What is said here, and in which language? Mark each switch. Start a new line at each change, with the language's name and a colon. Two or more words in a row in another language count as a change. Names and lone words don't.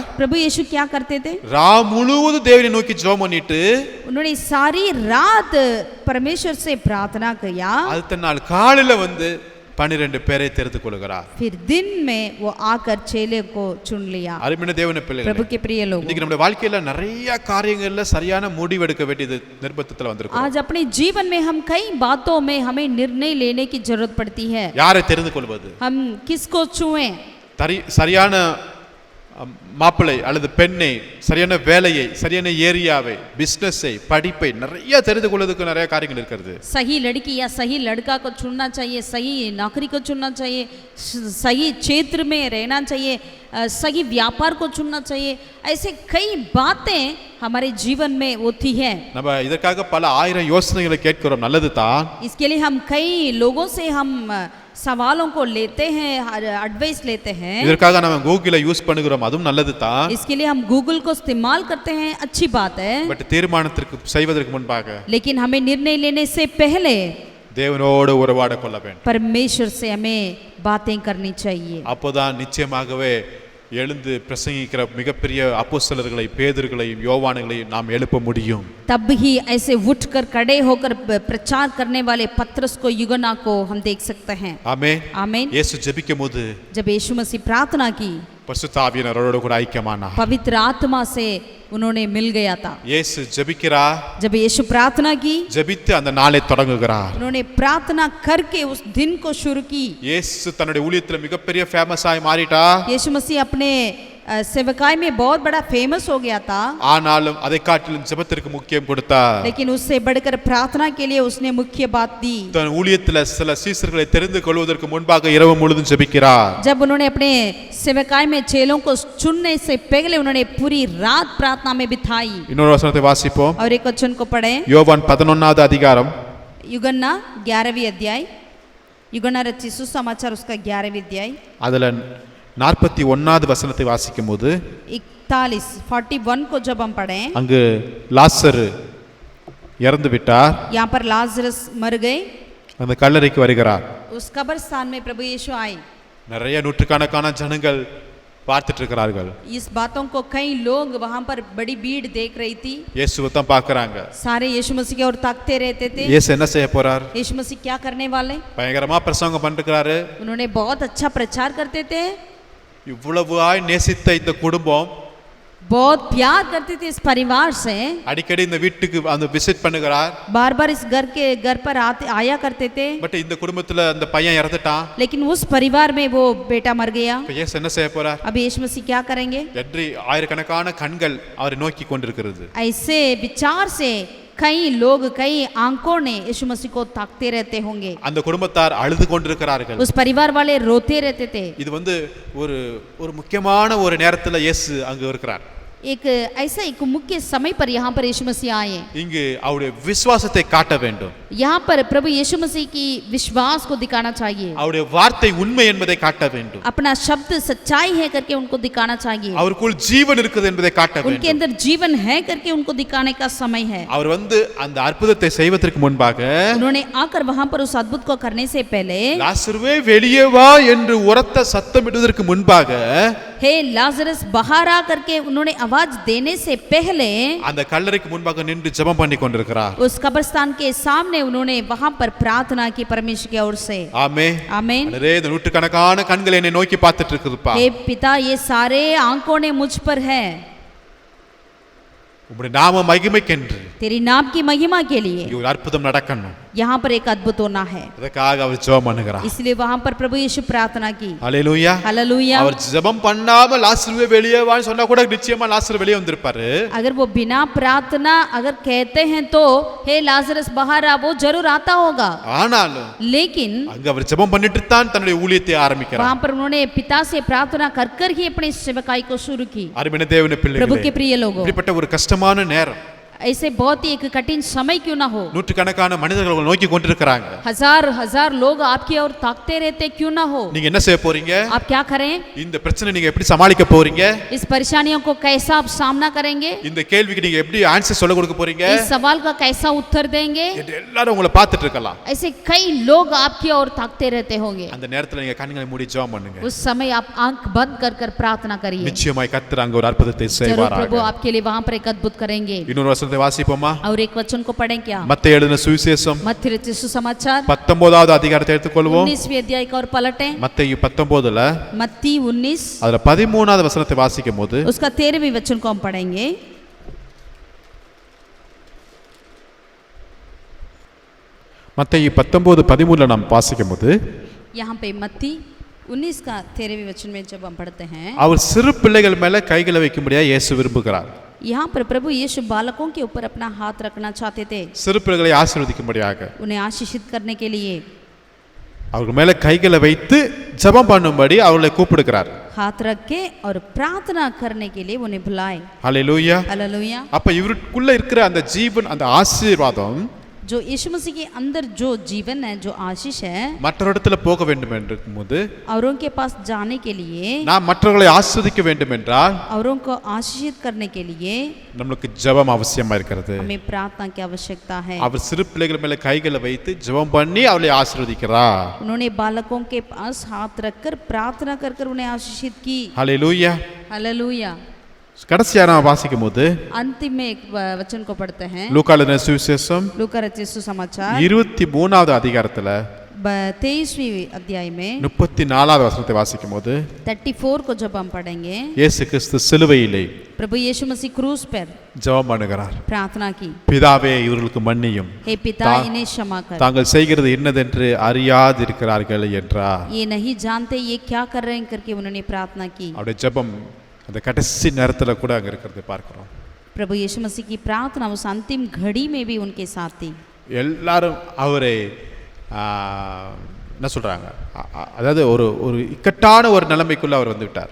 Hindi: प्रभु यीशु क्या करते थे?
Tamil: ரா முழுவதும் தேவனை நோக்கி ஜெபம் பண்ணிட்டு
Hindi: उन्होंने सारी रात परमेश्वर से प्रार्थना किया।
Tamil: அடுத்த நாள் காலையில வந்து 12 பேரை தெரிந்து கொள்கிறார்.
Hindi: फिर दिन में वो आकर चेले को चुन लिया।
Tamil: அருமையான தேவனுடைய பிள்ளைகளே,
Hindi: प्रभु के प्रिय लोग,
Tamil: இன்னைக்கு நம்ம வாழ்க்கையில நிறைய காரியங்கள்ல சரியான முடிவு எடுக்க வேண்டியது நிர்பந்தத்துல வந்திருக்கோம்.
Hindi: आज अपने जीवन में हम कई बातों में हमें निर्णय लेने की जरूरत पड़ती है।
Tamil: யாரை தெரிந்து கொள்வது?
Hindi: हम किसको छुएं?
Tamil: சரியான மாப்பிள்ளை அல்லது பெண்ணை, சரியான வேலையை, சரியான ஏரியாவை, பிசினஸை, படிப்பை நிறைய தெரிந்து கொள்வதற்கு நிறைய காரியங்கள் இருக்கிறது.
Hindi: सही लड़की या सही लड़का को चुनना चाहिए, सही नौकरी को चुनना चाहिए, सही क्षेत्र में रहना चाहिए, सही व्यापार को चुनना चाहिए। ऐसे कई बातें हमारे जीवन में होती है।
Tamil: நம்ம இதற்காக பல ஆயிரம் யோசனைகளை கேட்கிறோம், நல்லது தான்.
Hindi: इसके लिए हम कई लोगों से हम सवालों को लेते हैं, एडवाइस लेते हैं।
Tamil: இதற்காக நம்ம கூகுளை யூஸ் பண்ணுகிறோம், அதுவும் நல்லது தான்.
Hindi: इसके लिए हम गूगल को इस्तेमाल करते हैं, अच्छी बात है।
Tamil: பட் தீர்மானத்திற்கு செய்வதற்கு முன்பாக
Hindi: लेकिन हमें निर्णय लेने से पहले
Tamil: தேவனோடு உறவாட கொள்ள வேண்டும்.
Hindi: परमेश्वर से हमें बातें करनी चाहिए।
Tamil: அப்போதான் நிச்சயமாகவே எழுந்து பிரசங்கிக்கிற மிகப்பெரிய அப்போஸ்தலர்களை, பேதுருகளையும் யோவான்களையும் நாம் எழுப்ப முடியும்.
Hindi: तब ही ऐसे उठकर खड़े होकर प्रचार करने वाले पत्रस को, यूहन्ना को हम देख सकते हैं।
Tamil: ஆமென்.
Hindi: आमीन।
Tamil: இயேசு ஜெபிக்கும்போது
Hindi: जब यीशु मसीह प्रार्थना की,
Tamil: பரிசுத்த ஆவியானவரோடு கூட ஐக்கியமானார்.
Hindi: पवित्र आत्मा से उन्होंने मिल गया था।
Tamil: இயேசு ஜெபிக்கிறார்.
Hindi: जब यीशु प्रार्थना की,
Tamil: ஜெபித்து அந்த நாளை தொடங்குகிறார்.
Hindi: उन्होंने प्रार्थना करके उस दिन को शुरू की।
Tamil: இயேசு தன்னுடைய ஊழியத்துல மிகப்பெரிய ஃபேமஸ் ஆகி மாறிட்டா.
Hindi: यीशु मसीह अपने सेवकाई में बहुत बड़ा फेमस हो गया था,
Tamil: ஆனாலும் அதை காட்டிலும் ஜெபத்திற்கு முக்கியம் கொடுத்தார்.
Hindi: लेकिन उससे बढ़कर प्रार्थना के लिए उसने मुख्य बात दी।
Tamil: தன் ஊழியத்தில் சில சீசர்களை தெரிந்து கொள்வதற்கு முன்பாக இரவு முழுதும் ஜெபிக்கிறார்.
Hindi: जब उन्होंने अपने सेवकाई में चेलों को चुनने से पहले उन्होंने पूरी रात प्रार्थना में बिताई।
Tamil: இன்னொரு வசனத்தை வாசிப்போம்.
Hindi: और एक वचन को पढ़े,
Tamil: யோவான் 11வது அதிகாரம்
Hindi: युगन्ना 11वीं अध्याय, युगन्ना रचित सुसमाचार उसका 11वीं अध्याय,
Tamil: அதுல 41வது வசனத்தை வாசிக்கும்போது
Hindi: 41 को जब हम पढ़े,
Tamil: அங்கு லாசரு இறந்து விட்டார்.
Hindi: यहाँ पर लाजरस मर गए,
Tamil: அந்த கல்லறைக்கு வருகிறார்.
Hindi: उस कब्रिस्तान में प्रभु यीशु आए।
Tamil: நிறைய நூற்றுக்கணக்கான ஜனங்கள் பார்த்துட்டு இருக்கிறார்கள்.
Hindi: इस बातों को कई लोग वहां पर बड़ी भीड़ देख रही थी,
Tamil: இயேசுவை தான் பார்க்கறாங்க.
Hindi: सारे यीशु मसीह की ओर ताकते रहते थे।
Tamil: இயேசு என்ன செய்ய போறார்?
Hindi: यीशु मसीह क्या करने वाले?
Tamil: பயங்கரமா பிரசங்கம் பண்ணிருக்காரு.
Hindi: उन्होंने बहुत अच्छा प्रचार करते थे,
Tamil: இவ்வளவாய் நேசித்த இந்த குடும்பம்
Hindi: बहुत प्यार करते थे इस परिवार से,
Tamil: அடிக்கடி இந்த வீட்டுக்கு அந்த விசிட் பண்ணுகிறார்.
Hindi: बार बार इस घर पर आया करते थे।
Tamil: பட் இந்த குடும்பத்துல அந்த பையன் இறந்துட்டான்.
Hindi: लेकिन उस परिवार में वो बेटा मर गया।
Tamil: இப்ப இயேசு என்ன செய்ய போறார்?
Hindi: अब यीशु मसीह क्या करेंगे?
Tamil: என்று ஆயிரக்கணக்கான கண்கள் அவரை நோக்கி கொண்டிருக்கிறது.
Hindi: ऐसे विचार से कई लोग, कई आंखों ने यीशु मसीह को ताकते रहते होंगे।
Tamil: அந்த குடும்பத்தார் அழுது கொண்டிருக்கிறார்கள்.
Hindi: उस परिवार वाले रोते रहते थे।
Tamil: இது வந்து ஒரு முக்கியமான ஒரு நேரத்துல இயேசு அங்க இருக்கிறார்.
Hindi: एक ऐसा एक मुख्य समय पर यहाँ पर यीशु मसीह आए।
Tamil: இங்கு அவருடைய விசுவாசத்தை காட்ட வேண்டும்.
Hindi: यहाँ पर प्रभु यीशु मसीह की विश्वास को दिखाना चाहिए,
Tamil: அவருடைய வார்த்தை உண்மை என்பதை காட்ட வேண்டும்.
Hindi: अपना शब्द सच्चाई है करके उनको दिखाना चाहिए,
Tamil: அவருக்குள் ஜீவன் இருக்குது என்பதை காட்ட
Hindi: उनके
Tamil: வேண்டும்.
Hindi: अंदर जीवन है करके उनको दिखाने का समय है।
Tamil: அவர் வந்து அந்த அற்புதத்தை செய்வதற்கு முன்பாக
Hindi: उन्होंने आकर वहां पर उस अद्भुत को करने से पहले,
Tamil: லாசருவே வெளியே வா என்று உரத்த சத்தமிடுவதற்கு முன்பாக
Hindi: हे लाजरस बाहर आ करके उन्होंने आवाज देने से पहले
Tamil: அந்த கல்லறைக்கு முன்பாக நின்று ஜெபம் பண்ணி கொண்டிருக்கிறார்.
Hindi: उस कब्रिस्तान के सामने उन्होंने वहां पर प्रार्थना की परमेश्वर की ओर से।
Tamil: ஆமென்.
Hindi: आमीन।
Tamil: அடரே இந்த நூற்றுக்கணக்கான கண்கள் என்னை நோக்கி பார்த்துட்டு இருக்குதுப்பா.
Hindi: हे पिता, ये सारे आंखों ने मुझ पर है,
Tamil: உம்முடைய நாம மகிமைக்கென்று
Hindi: तेरी नाम की महिमा के लिए
Tamil: இங்க ஒரு அற்புதம் நடக்கணும்.
Hindi: यहाँ पर एक अद्भुत होना है,
Tamil: அதற்காக அவர் ஜெபம் பண்ணுகிறார்.
Hindi: इसलिए वहां पर प्रभु यीशु प्रार्थना की।
Tamil: ஹalleluya.
Hindi: हालेलुया।
Tamil: அவர் ஜெபம் பண்ணாம லாசருவே வெளியே வான்னு சொன்னா கூட நிச்சயமா லாசரு வெளியே வந்திருப்பாரு.
Hindi: अगर वो बिना प्रार्थना अगर कहते हैं तो हे लाजरस बाहर आ, वो जरूर आता होगा,
Tamil: ஆனாலும்
Hindi: लेकिन
Tamil: அங்க அவர் ஜெபம் பண்ணிட்டு தான் தன்னுடைய ஊழியத்தை ஆரம்பிக்கிறார்.
Hindi: वहां पर उन्होंने पिता से प्रार्थना कर कर ही अपनी सेवकाई को शुरू की।
Tamil: அருமையான தேவனுடைய
Hindi: प्रभु के
Tamil: பிள்ளைகளே,
Hindi: प्रिय लोगों,
Tamil: இப்படிப்பட்ட ஒரு கஷ்டமான நேரம்
Hindi: ऐसे बहुत ही एक कठिन समय क्यों ना हो,
Tamil: நூற்றுக்கணக்கான மனிதர்கள் உங்களை நோக்கி கொண்டிருக்கிறாங்க.
Hindi: हजार हजार लोग आपकी ओर ताकते रहते क्यों ना हो,
Tamil: நீங்க என்ன செய்ய போறீங்க?
Hindi: आप क्या करें?
Tamil: இந்த பிரச்சனை நீங்க எப்படி சமாளிக்க போறீங்க?
Hindi: इस परेशानियों को कैसा आप सामना करेंगे?
Tamil: இந்த கேள்விக்கு நீங்க எப்படி ஆன்சர் சொல்ல கொடுக்க போறீங்க?
Hindi: इस सवाल का कैसा उत्तर देंगे?
Tamil: என்று எல்லாரும் உங்களை பார்த்துட்டு இருக்கலாம்.
Hindi: ऐसे कई लोग आपकी ओर ताकते रहते होंगे।
Tamil: அந்த நேரத்துல நீங்க கண்களை மூடி ஜெபம் பண்ணுங்க.
Hindi: उस समय आप आंख बंद कर कर प्रार्थना करिए,
Tamil: நிச்சயமாய் கர்த்தர் அங்க ஒரு அற்புதத்தை
Hindi: जरूर प्रभु
Tamil: செய்வாராக.
Hindi: आपके लिए वहां पर एक अद्भुत करेंगे।
Tamil: இன்னொரு வசனத்தை வாசிப்போமா?
Hindi: और एक वचन को पढ़ें क्या?
Tamil: மத்தேயு எழுதின சுவிசேஷம்
Hindi: मत्ती रचित सुसमाचार
Tamil: 19வது அதிகாரத்தை எடுத்துக்கொள்வோம்.
Hindi: 19वीं अध्याय का और पलटें,
Tamil: மத்தேயு 19ல
Hindi: मत्ती 19
Tamil: அதுல 13வது வசனத்தை வாசிக்கும் போது
Hindi: उसका 13वीं वचन को हम पढ़ेंगे।
Tamil: மத்தேயு 19:13ல நாம் வாசிக்கும் போது
Hindi: यहाँ पे मत्ती 19 का 13वीं वचन में जब हम पढ़ते हैं,
Tamil: அவர் சிறு பிள்ளைகள் மேல கைகளை வைக்கும்படியா இயேசு விரும்புகிறார்.
Hindi: यहाँ पर प्रभु यीशु बालकों के ऊपर अपना हाथ रखना चाहते थे,
Tamil: சிறு பிள்ளைகளை ஆசீர்வதிக்கும்படியாக
Hindi: उन्हें आशीषित करने के लिए
Tamil: அவர்கள் மேல கைகளை வைத்து ஜெபம் பண்ணும்படி அவர்களை கூப்பிடுகிறார்.
Hindi: हाथ रख के और प्रार्थना करने के लिए उन्हें बुलाए।
Tamil: ஹalleluya.
Hindi: हालेलुया।
Tamil: அப்ப இவருக்குள்ள இருக்கிற அந்த ஜீவன், அந்த ஆசீர்வாதம்
Hindi: जो यीशु मसीह के अंदर जो जीवन है, जो आशीष है,
Tamil: மற்ற இடத்துல போக வேண்டும் என்றும்போது,
Hindi: औरों के पास जाने के लिए,
Tamil: நாம் மற்றவர்களை ஆசீர்வதிக்க வேண்டும் என்றால்
Hindi: औरों को आशीषित करने के लिए
Tamil: நமக்கு ஜெபம் அவசியமா இருக்கிறது.
Hindi: हमें प्रार्थना की आवश्यकता है।
Tamil: அவர் சிறு பிள்ளைகள் மேல கைகளை வைத்து ஜெபம் பண்ணி அவளை ஆசீர்வதிக்கிறார்.
Hindi: उन्होंने बालकों के पास हाथ रखकर प्रार्थना कर कर उन्हें आशीषित की।
Tamil: ஹalleluya.
Hindi: हालेलुया।
Tamil: கடைசியா நான் வாசிக்கும் போது
Hindi: अंतिम में एक वचन को पढ़ते हैं,
Tamil: லூக்கா எழுதின சுவிசேஷம்
Hindi: लूका रचित सुसमाचार
Tamil: 23வது அதிகாரத்துல
Hindi: 23वीं अध्याय में
Tamil: 34வது வசனத்தை வாசிக்கும் போது
Hindi: 34 को जब हम पढ़ेंगे,
Tamil: இயேசு கிறிஸ்து சிலுவையிலே
Hindi: प्रभु यीशु मसीह क्रूस पर
Tamil: ஜெபம் பண்ணுகிறார்.
Hindi: प्रार्थना की,
Tamil: பிதாவே இவர்களுக்கு மன்னியும்,
Hindi: हे पिता इन्हें क्षमा कर,
Tamil: தாங்கள் செய்கிறது என்னதென்று அறியாதிருக்கிறார்கள் என்றார்.
Hindi: ये नहीं जानते ये क्या कर रहे हैं करके उन्होंने प्रार्थना की।
Tamil: அவருடைய ஜெபம் அந்த கடைசி நேரத்துல கூட அங்க இருக்கிறதை பார்க்கிறோம்.
Hindi: प्रभु यीशु मसीह की प्रार्थना उस अंतिम घड़ी में भी उनके साथ थी।
Tamil: எல்லாரும் அவரை என்ன சொல்றாங்க, அதாவது ஒரு ஒரு இக்கட்டான ஒரு நிலைமைக்குள்ள அவர் வந்து விட்டார்.